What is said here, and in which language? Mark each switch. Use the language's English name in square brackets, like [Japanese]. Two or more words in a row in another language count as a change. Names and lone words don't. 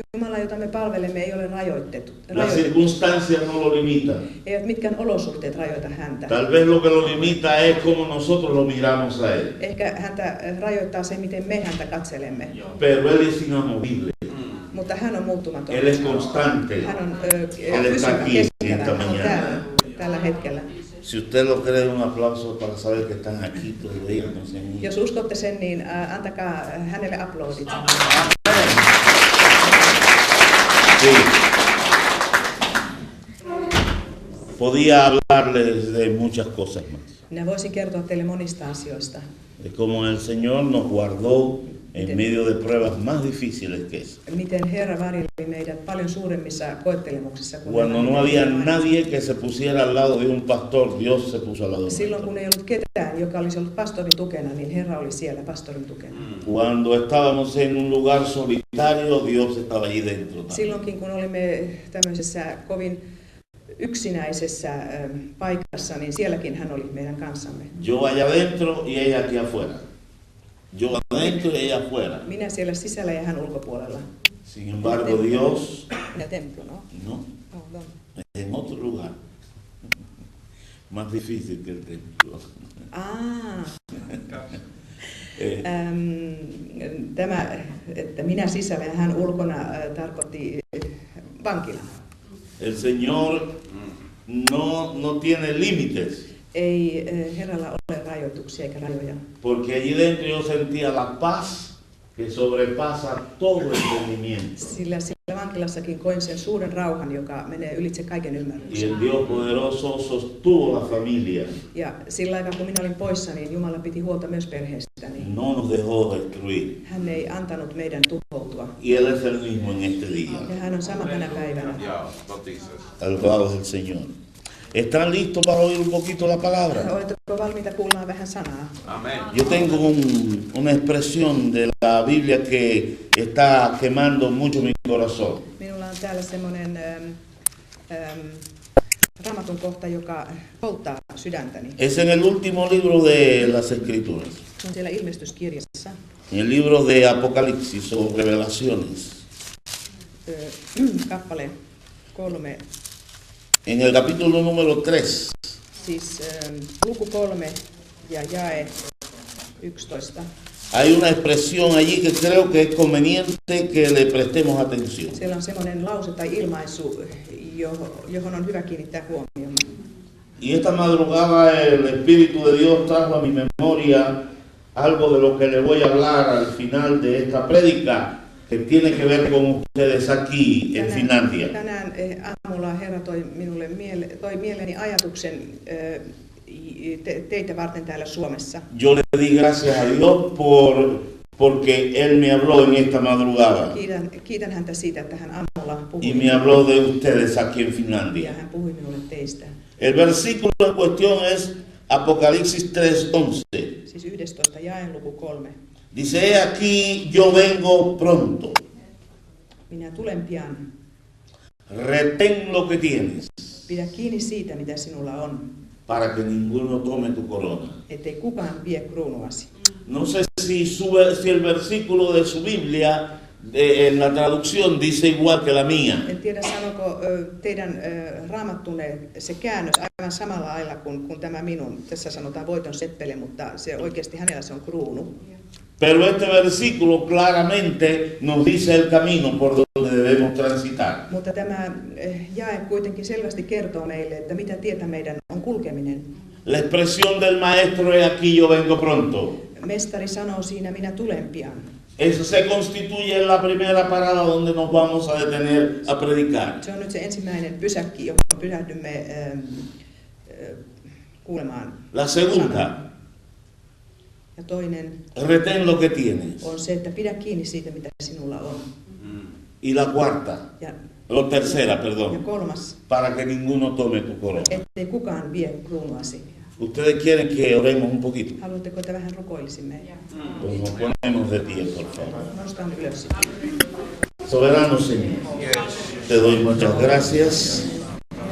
[Finnish] Jumala Jumala, jota me palvelemme, ei ole rajoitettu. [Spanish] Las circunstancias no lo limitan. [Finnish] Eivät mitkään olosuhteet rajoita häntä. [Spanish] Tal vez lo que lo limita es como nosotros lo miramos a Él. [Finnish] Ehkä häntä rajoittaa se, miten me häntä katselemme. [Spanish] Pero Él es inamovible. [Finnish] Mutta hän on muuttumaton. [Spanish] Él es constante. [Finnish] Hän on [Spanish] Él está [Finnish] pysyvä, [Spanish] aquí [Finnish] kestävä. [Spanish] esta [Finnish] Hän on [Spanish] mañana. [Finnish] tällä hetkellä. [Spanish] Si usted lo cree, un aplauso para saber que están aquí todavía. No se han ido. [Finnish] Jos uskotte sen, niin antakaa hänelle aplodit. [Spanish] Sí. Podía hablarles de muchas cosas más. [Finnish] Minä voisin kertoa teille monista asioista. [Spanish] De cómo el Señor nos guardó en medio de pruebas más difíciles que esa. [Finnish] Miten Herra varjeli meidät paljon suuremmissa koettelemuksissa kuin [Spanish] Cuando [Finnish] nämä, [Spanish] no [Finnish] mitä [Spanish] había [Finnish] me [Spanish] nadie que se pusiera al lado de un pastor, Dios se puso al lado de un [Finnish] Silloin [Spanish] pastor. [Finnish] kun ei ollut ketään, joka olisi ollut pastorin tukena, niin Herra oli siellä pastorin tukena. [Spanish] Cuando estábamos en un lugar solitario, Dios estaba allí dentro también. [Finnish] Silloinkin kun olimme tämmöisessä kovin yksinäisessä paikassa, niin sielläkin hän oli meidän kanssamme. [Spanish] Yo allá adentro y ella aquí afuera. Yo adentro y ella afuera. [Finnish] Minä siellä sisällä ja hän ulkopuolella. [Spanish] Sin embargo, Dios Minä templo, no? no, en otro lugar. Más difícil que el templo. [Finnish] Tämä, että minä sisällä ja hän ulkona, tarkoitti vankila. [Spanish] El Señor no tiene límites. [Finnish] Ei Herralla ole rajoituksia eikä rajoja. [Spanish] Porque allí dentro yo sentía la paz que sobrepasa todo entendimiento. [Finnish] Sillä vankilassakin koin sen suuren rauhan, joka menee ylitse kaiken [Spanish] Y [Finnish] ymmärryksen. [Spanish] el Dios poderoso sostuvo la familia. [Finnish] Ja sillä aikaa, kun minä olin poissa, niin Jumala piti huolta myös perheestäni. [Spanish] No nos dejó destruir. [Finnish] Hän ei antanut meidän tuhoutua. [Spanish] Y Él es el mismo en este día. [Finnish] Ja hän on sama tänä päivänä. [Spanish] Alabado es el Señor. ¿Están listos para oír un poquito la palabra? [Finnish] Oletteko valmiita kuulemaan vähän sanaa? [Spanish] Amén. Yo tengo una expresión de la Biblia que está quemando mucho mi corazón. [Finnish] Minulla on täällä semmoinen Raamatun kohta, joka polttaa sydäntäni. [Spanish] Es en el último libro de las Escrituras, [Finnish] Se on siellä ilmestyskirjassa, [Spanish] en el libro de Apocalipsis o Revelaciones, [Finnish] kappale 3, [Spanish] en el capítulo número 3. [Finnish] siis luku 3 ja jae 11. [Spanish] Hay una expresión allí que creo que es conveniente que le prestemos atención. [Finnish] Siellä on semmoinen lause tai ilmaisu, johon on hyvä kiinnittää huomioon. [Spanish] Y esta madrugada el Espíritu de Dios trajo a mi memoria algo de lo que le voy a hablar al final de esta prédica, que tiene que ver con ustedes aquí en Finlandia. [Finnish] Tänään aamulla Herra toi mieleeni ajatuksen teitä varten täällä Suomessa. [Spanish] Yo le di gracias a Dios porque Él me habló en esta madrugada [Finnish] Kiitän häntä siitä, että hän aamulla puhui [Spanish] y me habló de ustedes aquí en [Finnish] ja [Spanish] Finlandia. [Finnish] hän puhui minulle teistä. [Spanish] El versículo en cuestión es Apocalipsis 3:11. [Finnish] Siis 11 jae luku 3. [Spanish] Dice, he aquí yo vengo pronto, [Finnish] Minä tulen pian. [Spanish] retén lo que tienes, [Finnish] Pidä kiinni siitä, mitä sinulla on, [Spanish] para que ninguno tome tu corona. [Finnish] ettei kukaan vie kruunuasi. [Spanish] No sé si el versículo de su Biblia en la traducción dice igual que la mía. [Finnish] En tiedä, sanoko teidän raamattunne se käännös aivan samalla lailla kuin tämä minun. Tässä sanotaan voiton seppele, mutta se oikeasti hänellä se on kruunu. [Spanish] Pero este versículo claramente nos dice el camino por donde debemos transitar. [Finnish] Mutta tämä jae kuitenkin selvästi kertoo meille, että mitä tietä meidän on kulkeminen. [Spanish] La expresión del maestro es aquí yo vengo pronto. [Finnish] Mestari sanoo siinä, minä tulen pian. [Spanish] Eso se constituye en la primera parada donde nos vamos a detener a predicar. [Finnish] Se on nyt se ensimmäinen pysäkki, johon pysähdymme kuulemaan. [Spanish] La segunda, [Finnish] sanaa. Ja toinen [Spanish] retén lo que tienes. [Finnish] on se, että pidä kiinni siitä, mitä sinulla on. [Spanish] Y la cuarta, [Finnish] Ja [Spanish] tercera, perdón, [Finnish] kolmas, [Spanish] para que ninguno tome tu corona. [Finnish] ettei kukaan vie kruunuasi. [Spanish] Ustedes quieren que oremos un poquito. [Finnish] Haluatteko, että vähän rukoilisimme? [Spanish] Pues nos ponemos de pie, por favor. [Finnish] Nostan ylös. [Spanish] Soberano Señor, te doy muchas gracias